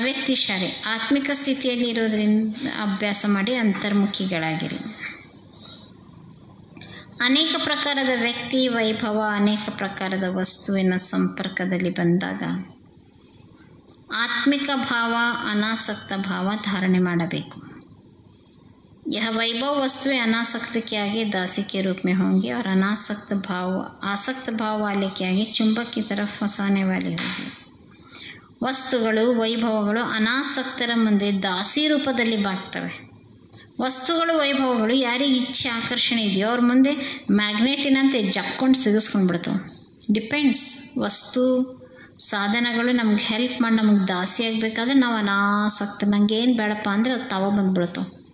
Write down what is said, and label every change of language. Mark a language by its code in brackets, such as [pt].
[kn] ಅವ್ಯಕ್ತಿಶಾಲಿ ಆತ್ಮಿಕ ಸ್ಥಿತಿಯಲ್ಲಿ ಇರೋದ್ರಿಂದ ಅಭ್ಯಾಸ ಮಾಡಿ ಅಂತರ್ಮುಖಿಗಳಾಗಿರಿ. ಅನೇಕ ಪ್ರಕಾರದ ವ್ಯಕ್ತಿ ವೈಭವ, ಅನೇಕ ಪ್ರಕಾರದ ವಸ್ತುವಿನ ಸಂಪರ್ಕದಲ್ಲಿ ಬಂದಾಗ ಆತ್ಮಿಕ ಭಾವ, ಅನಾಸಕ್ತ ಭಾವ ಧಾರಣೆ ಮಾಡಬೇಕು. [hi] यह वैभव वस्तुएं अनासक्त के आगे दासी के रूप में होंगी और आसक्त भाव वाले के आगे चुंबक की तरफ फंसाने वाली होगी. [kn] ವಸ್ತುಗಳು ವೈಭವಗಳು ಅನಾಸಕ್ತರ ಮುಂದೆ ದಾಸಿ ರೂಪದಲ್ಲಿ ಬಾಗ್ತವೆ. ವಸ್ತುಗಳು ವೈಭವಗಳು ಯಾರಿಗೆ ಇಚ್ಛೆ ಆಕರ್ಷಣೆ ಇದೆಯೋ ಅವ್ರ ಮುಂದೆ ಮ್ಯಾಗ್ನೆಟಿನಂತೆ ಜಕ್ಕೊಂಡು ಸಿಗಿಸ್ಕೊಂಡು ಬಿಡ್ತವೆ. ಡಿಪೆಂಡ್ಸ್. ವಸ್ತು ಸಾಧನಗಳು ನಮ್ಗೆ ಹೆಲ್ಪ್ ಮಾಡಿ ನಮಗೆ ದಾಸಿ ಆಗಬೇಕಾದ್ರೆ ನಾವು ಅನಾಸಕ್ತ, ನಂಗೆ ಏನು ಬೇಡಪ್ಪ ಅಂದರೆ ಅದು ತಾವ ಬಂದುಬಿಡ್ತವೆ.